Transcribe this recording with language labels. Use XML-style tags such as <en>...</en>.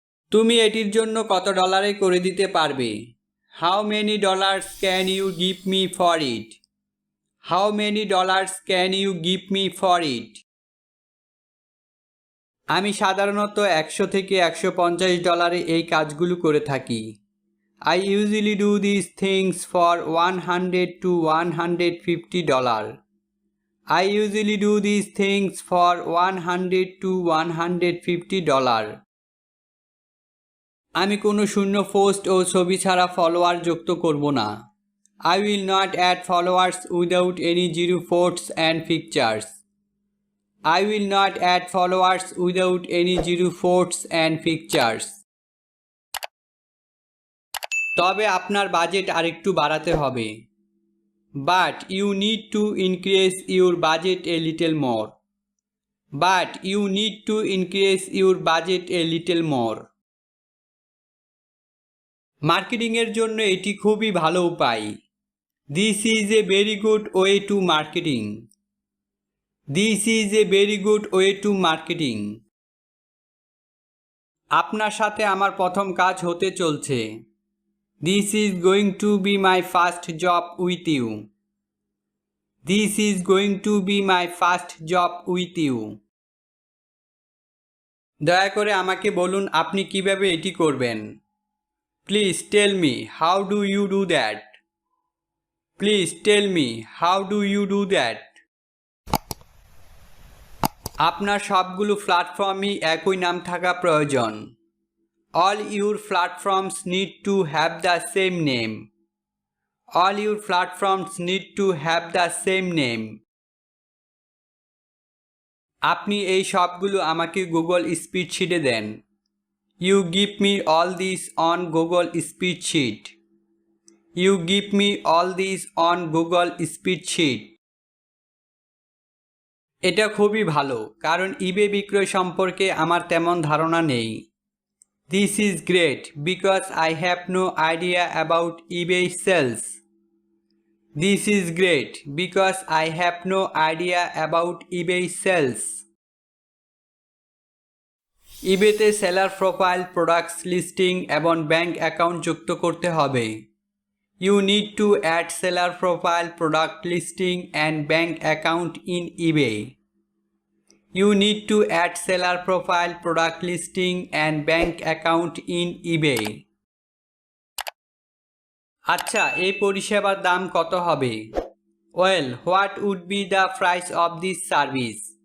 <bn>তুমি এটির জন্য কত ডলারে করে দিতে পারবে?</bn> <en>How many dollars can you give me for it? How many dollars can you give me for it?</en> <bn>আমি সাধারণত 100 থেকে 150 ডলারে এই কাজগুলো করে থাকি।</bn> <en>I usually do these things for 100 to 150 dollar. I usually do these things for 100 to 150 dollar.</en> <bn>আমি কোনো শূন্য পোস্ট ও ছবি ছাড়া ফলোয়ার যুক্ত করব না।</bn> <en>I will not add followers without any zero posts and pictures. I will not add followers without any zero posts and pictures.</en> <bn>তবে আপনার বাজেট আরেকটু বাড়াতে হবে।</bn> <en>But you need to increase your budget a little more. But you need to increase your budget a little more.</en> <bn>মার্কেটিংয়ের জন্য এটি খুবই ভালো উপায়।</bn> <en>This is a very good way to marketing. This is a very good way to marketing.</en> <bn>আপনার সাথে আমার প্রথম কাজ হতে চলছে।</bn> <en>This is going to be my first job with you. This is going to be my first job with you.</en> <bn>দয়া করে আমাকে বলুন আপনি কিভাবে এটি করবেন।</bn> <en>Please tell me how do you do that? Please tell me how do you do that?</en> <bn>আপনার সবগুলো প্ল্যাটফর্মই একই নাম থাকা প্রয়োজন।</bn> <en>All your platforms need to have the same name. All your platforms need to have the same name.</en> <bn>আপনি এই সবগুলো আমাকে Google স্প্রেডশিটে then.</bn> <en>You give me all these on Google Spreadsheet. You give me all these on Google Spreadsheet.</en> <bn>এটা খুবই ভালো কারণ ইবে বিক্রয় সম্পর্কে আমার তেমন ধারণা নেই।</bn> <en>This is great because I have no idea about eBay sales. This is great because I have no idea about eBay sales.</en> <bn>ইবেতে seller profile, products listing এবং ব্যাংক অ্যাকাউন্ট যুক্ত করতে হবে।</bn> <en>You need to add seller profile, product listing and bank account in eBay. You need to add seller profile, product listing and bank account in eBay.</en> <bn>আচ্ছা, এই পরিষেবার দাম কত হবে?</bn> <en>Well, what would be the price of this service?</en>